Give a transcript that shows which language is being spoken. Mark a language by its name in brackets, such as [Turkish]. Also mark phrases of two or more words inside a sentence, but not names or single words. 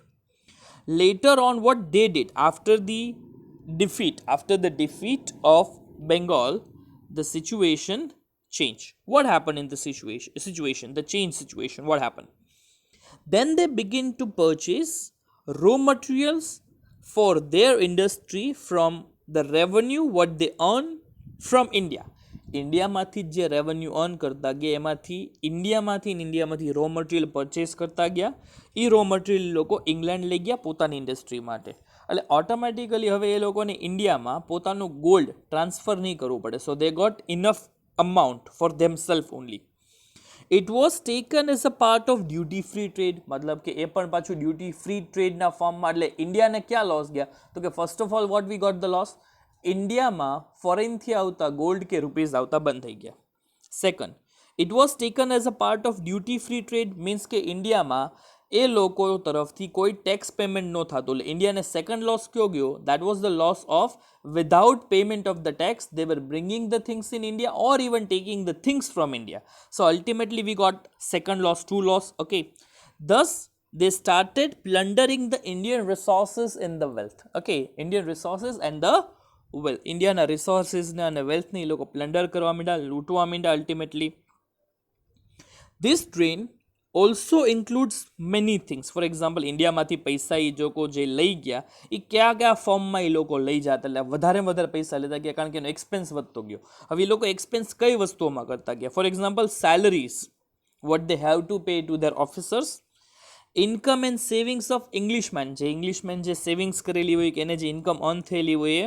[English] Later on, what they did after the defeat of Bengal, the situation changed. What happened in the situation, the change situation? What happened? Then they begin to purchase raw materials for their industry from the revenue what they earn from India. [Gujarati] ઇન્ડિયામાંથી જે [English] revenue earn [Gujarati] કરતા ગયા એમાંથી ઇન્ડિયામાંથી [English] raw material purchase [Gujarati] કરતા ગયા. એ [English] raw material [Gujarati] લોકો ઇંગ્લેન્ડ લઈ ગયા પોતાની ઇન્ડસ્ટ્રી માટે. એટલે ઓટોમેટિકલી હવે એ લોકોને ઇન્ડિયામાં પોતાનું [English] gold transfer [Gujarati] નહીં કરવું પડે. [English] so they got enough amount for themselves only. It was taken as a part of duty free trade. [Gujarati] मतलब કે એ પણ પાછું [English] duty free trade [Gujarati] ના ફોર્મમાં. એટલે ઇન્ડિયાને ક્યાં લોસ ગયા? તો કે [English] first of all what we got the loss? [Gujarati] ઇન્ડિયામાં ફોરેનથી આવતા ગોલ્ડ કે રૂપીઝ આવતા બંધ થઈ ગયા. [English] second, it was taken as a part of duty free trade. [Gujarati] મીન્સ કે ઇન્ડિયામાં એ લોકો તરફથી કોઈ [English] tax payment [Gujarati] ન થતું. એટલે ઇન્ડિયાને સેકન્ડ લોસ કયો ગયો? [English] that was the loss of without payment of the tax they were bringing the things in India or even taking the things from India. So ultimately we got second loss, two loss. Okay, thus they started plundering the Indian resources and the wealth. Okay, Indian resources and the wealth, [Gujarati] ઇન્ડિયા ના રિસોર્સીસ ના એન્ડ વેલ્થ ની લોકો પ્લન્ડર કરવા મંડ્યા, લૂંટવા મંડ્યા. [English] Ultimately this drain also includes many things. For example, [Gujarati] ઇન્ડિયામાંથી પૈસા એ લોકો જે લઈ ગયા એ કયા કયા ફોર્મમાં એ લોકો લઈ જતા, એટલે વધારે વધારે પૈસા લેતા ગયા કારણ કે એનો એક્સપેન્સ વધતો ગયો. હવે એ લોકો એક્સપેન્સ કઈ વસ્તુઓમાં કરતા ગયા? [English] for example, salaries what they have to pay to their officers, income and savings of Englishman, [Gujarati] જે ઇંગ્લિશમેન જે સેવિંગ્સ કરેલી હોય કે એને જે [English] income earn [Gujarati] થયેલી હોય એ.